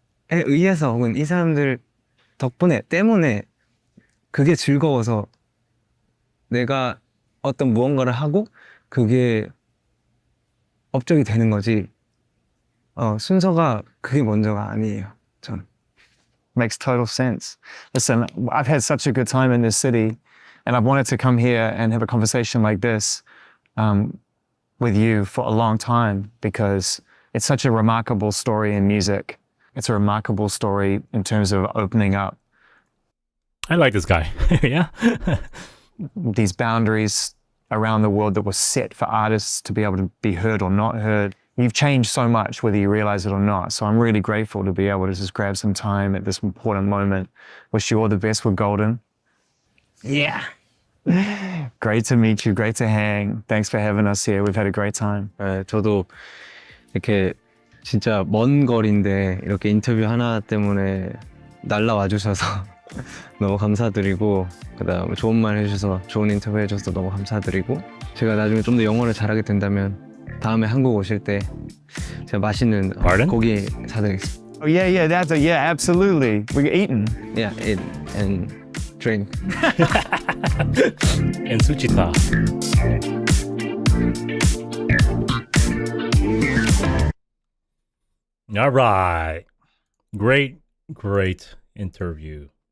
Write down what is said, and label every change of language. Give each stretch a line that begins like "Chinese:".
Korean: 의해서 혹은 이 사람들 때문에 그게 즐거워서 내가 어떤 무언가를 하고 그게 업적이 되는 거지. 순서가 그게 먼저가 아니에요. 전.
English: Makes total sense. Listen, I've had such a good time in this city, and I've wanted to come here and have a conversation like this with you for a long time because it's such a remarkable story in music. It's a remarkable story in terms of opening up. I like this guy. Yeah. These boundaries around the world that were set for artists to be able to be heard or not heard. You've changed so much, whether you realize it or not. So I'm really grateful to be able to just grab some time at this important moment. Wish you all the best with Golden. Yeah. Great to meet you. Great to hang. Thanks for having us here. We've had a great time.
Korean: 네, 저도 이렇게 진짜 먼 거리인데 이렇게 인터뷰 하나 때문에 날라와 주셔서 너무 감사드리고 그다음에 좋은 말 해주셔서 좋은 인터뷰 해줘서 너무 감사드리고 제가 나중에 좀 더 영어를 잘하게 된다면 다음에 한국 오실 때 제가 맛있는 고기 사드리겠습니다.
English: Oh yeah, yeah, absolutely. We're eating. Yeah, eat and drink. And Suchita. All right. Great interview.